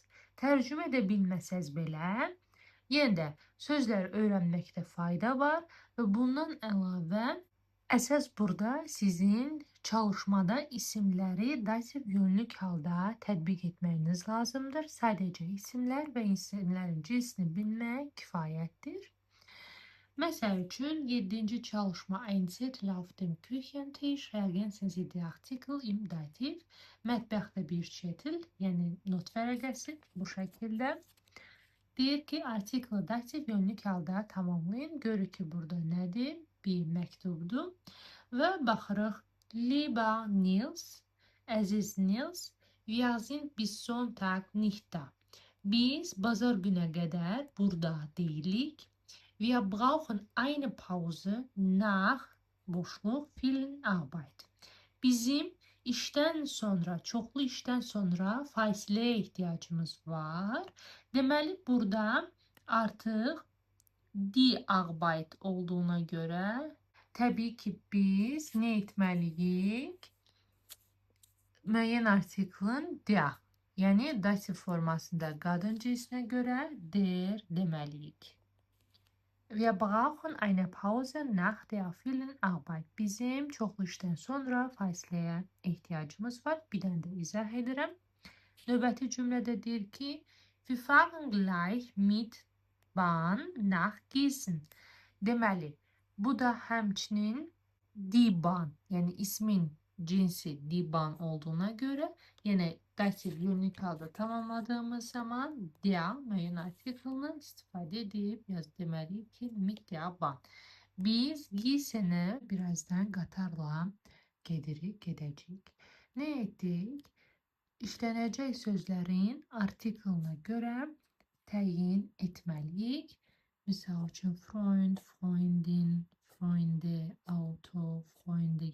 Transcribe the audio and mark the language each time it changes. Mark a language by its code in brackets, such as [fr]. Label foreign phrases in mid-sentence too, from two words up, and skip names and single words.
[az] Tərcümə edə bilməsəz belə, yenə də sözlər öyrənməkdə fayda var və bundan əlavə əsas burada sizin çalışmada isimləri dativ yönlük halda tətbiq etməyiniz lazımdır. Sadəcə isimlər və isimlərin cinsini bilmək kifayətdir. Məsəl üçün 7-ci çalışma [de] ein Zettel auf dem Küchentisch ergänzen Sie die Artikel im Dativ. [az] Mətbəxdə bir çetil, yəni not vərəqəsi bu şəkildə. Deyir ki, artiklı dativ yönlük halda tamamlayın. Görür ki, burada nədir? Bir məktubdur. Və baxırıq. [de] Lieber Nils, əziz Nils, wir sind bis Sonntag nicht da. [az] Biz bazar günə qədər burada deyilik. [de] Wir brauchen eine Pause nach boşluq vielen Arbeit. [az] Bizim işdən sonra, çoxlu işdən sonra fasiləyə ehtiyacımız var. Deməli, burada artıq [de] die Arbeit [az] olduğuna görə təbii ki, biz nə etməliyik? Müəyyən artiklın der, yəni dativ formasında qadın cinsinə görə der deməliyik. [de] Wir brauchen eine Pause nach der vielen Arbeit. [az] Bizim çoxlu işdən sonra fasiləyə ehtiyacımız var. Bir dənə də izah edirəm. Növbəti cümlədə deyir ki, [de] wir fahren gleich mit Bahn nach Gießen. [az] Deməli, bu da həmçinin [de] die Bahn, [az] yəni ismin cinsi [de] die Bahn [az] olduğuna görə, yenə dativ yönlük halda tamamladığımız zaman der müəyyən artiklını istifadə edib deməliyik ki, [de] mit der Bahn. [az] Biz Gießenə birazdan qatarla gedəcəyik. Nə etdik? İşlənəcək sözlərin artiklına görə təyin etməliyik. Misal üçün [de] Freund, Freundin, Freunde, Auto, Freunde.